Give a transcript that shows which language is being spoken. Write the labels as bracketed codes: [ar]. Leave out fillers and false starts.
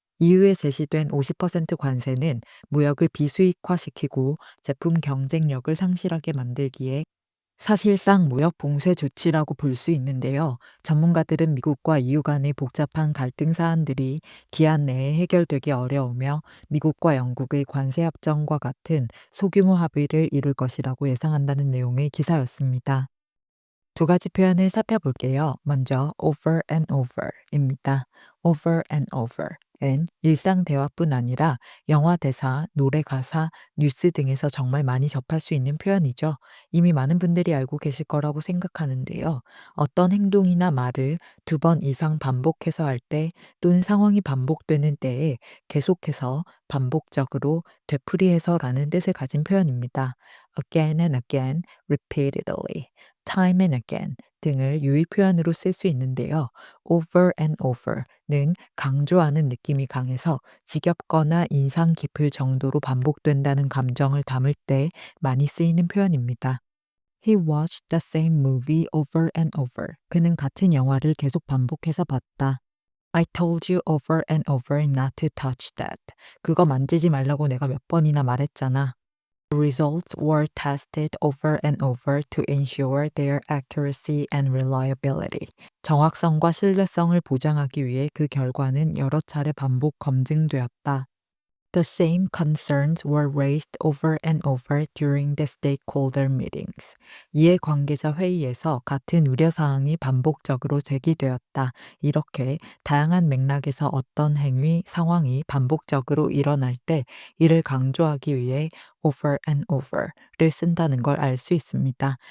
[ko] EU에 제시된 50% 관세는 무역을 비수익화시키고 제품 경쟁력을 상실하게 만들기에 사실상 무역 봉쇄 조치라고 볼 수 있는데요. 전문가들은 미국과 EU 간의 복잡한 갈등 사안들이 기한 내에 해결되기 어려우며 미국과 영국의 관세 협정과 같은 소규모 합의를 이룰 것이라고 예상한다는 내용의 기사였습니다. 두 가지 표현을 살펴볼게요. 먼저 over and over입니다. over and over은 일상 대화뿐 아니라 영화 대사, 노래 가사, 뉴스 등에서 정말 많이 접할 수 있는 표현이죠. 이미 많은 분들이 알고 계실 거라고 생각하는데요. 어떤 행동이나 말을 두 번 이상 반복해서 할 때 또는 상황이 반복되는 때에 계속해서 반복적으로 되풀이해서라는 뜻을 가진 표현입니다. [en] again and again, repeatedly. [ko] time and again 등을 유의 표현으로 쓸 수 있는데요. over and over는 강조하는 느낌이 강해서 지겹거나 인상 깊을 정도로 반복된다는 감정을 담을 때 많이 쓰이는 표현입니다. [en] He watched the same movie over and over. [ko] 그는 같은 영화를 계속 반복해서 봤다. [en] I told you over and over not to touch that. [ko] 그거 만지지 말라고 내가 몇 번이나 말했잖아. [en] The results were tested over and over to ensure their accuracy and reliability. [ko] 정확성과 신뢰성을 보장하기 위해 그 결과는 여러 차례 반복 검증되었다. [en] The same concerns were raised over and over during the stakeholder meetings. [ko] 이해관계자 회의에서 같은 우려사항이 반복적으로 제기되었다. 이렇게 다양한 맥락에서 어떤 행위, 상황이 반복적으로 일어날 때 이를 강조하기 위해 over and over를 쓴다는 걸 알 수 있습니다.